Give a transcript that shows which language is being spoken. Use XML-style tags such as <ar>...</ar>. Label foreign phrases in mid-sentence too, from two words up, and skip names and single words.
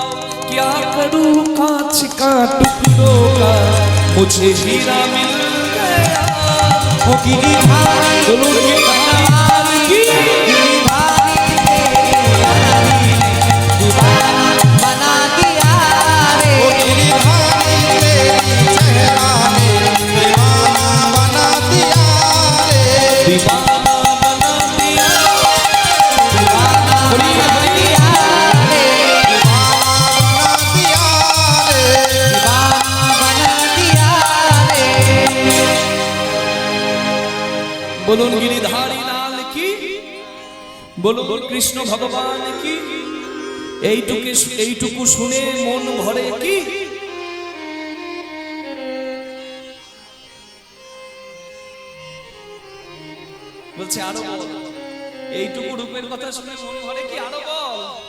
<hi>क्या करूं कांच का टुकड़ों का मुझे हीरा मिल गया, वो गिरिधारी दोनों गिरिधारी की बना दिया रे, गिरिधारी तेरी चेहरा ने दीवाना बना दिया रे, दीवाना बना दिया, दीवाना बना दिया रे, बना दिया रे। दीवाना बना दिया रे। बोलुन गिरिधारी लाल की, बोलुन कृष्ण भगवान की।</hi> <bn>এইটুকু শুনে মন ভরে কি, বলছে আরো বল, এইটুকু রূপের কথা শুনে মন ভরে কি, আরো বল।</bn>